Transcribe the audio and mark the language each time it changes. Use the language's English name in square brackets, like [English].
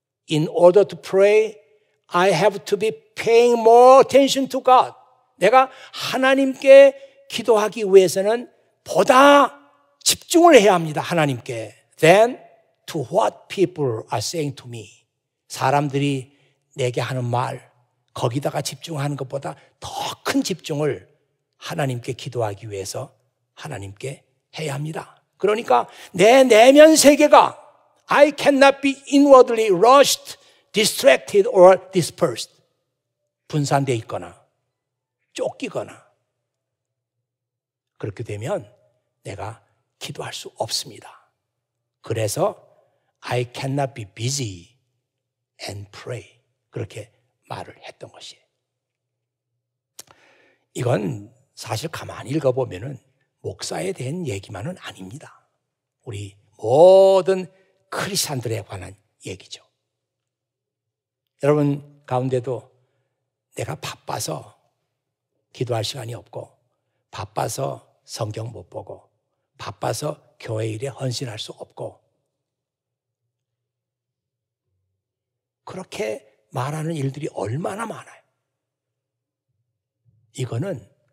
[English] In order to pray, I have to be paying more attention to God. [Korean] 내가 하나님께 기도하기 위해서는 보다 집중을 해야 합니다. 하나님께. [English] Then to what people are saying to me. [Korean] 사람들이 내게 하는 말, 거기다가 집중하는 것보다 더 큰 집중을 하나님께 기도하기 위해서 하나님께 해야 합니다. 그러니까 내 내면 세계가 [English] I cannot be inwardly rushed, distracted or dispersed. [Korean] 분산되어 있거나 쫓기거나 그렇게 되면 내가 기도할 수 없습니다. 그래서 [English] I cannot be busy and pray. [Korean] 그렇게 말을 했던 것이에요. 이건 사실 가만히 읽어보면은 목사에 대한 얘기만은 아닙니다. 우리 모든 크리스찬들에 관한 얘기죠. 여러분 가운데도 내가 바빠서 기도할 시간이 없고 바빠서 성경 못 보고 바빠서 교회 일에 헌신할 수 없고 그렇게 말하는 일들이 얼마나 많아요. 이거는